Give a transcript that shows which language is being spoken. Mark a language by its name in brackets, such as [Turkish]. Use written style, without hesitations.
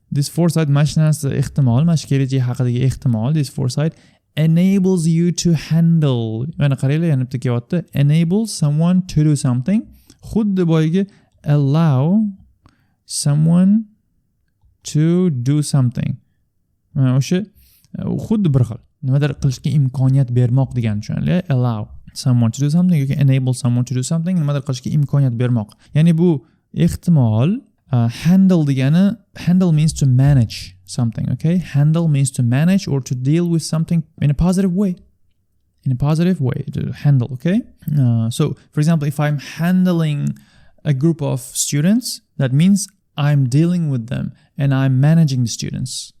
[English] This foresight [Uzbek] mana shu narsa ehtimol, mana shu kelajak haqidagi ehtimol, [English] this foresight enables you to handle. [Uzbek] Mana qaranglar, yana bitta kelyapti. [English] Enable someone to do something. [Uzbek] Xuddi boyagi [English] allow someone to do something. [Uzbek] Mana o'sha xuddi bir xil. Nimadir qilishga imkoniyat bermoq degani, tushunarli? [English] Allow someone to do something yoki enable someone to do something, [Uzbek] nimadir qilishga imkoniyat bermoq. Ya'ni bu ehtimol [English] handle degani, handle means to manage something, okay? Handle means to manage or to deal with something in a positive way. In a positive way to handle, okay? So, for example, if I'm handling a group of students, that means I'm dealing with them and I'm managing the students.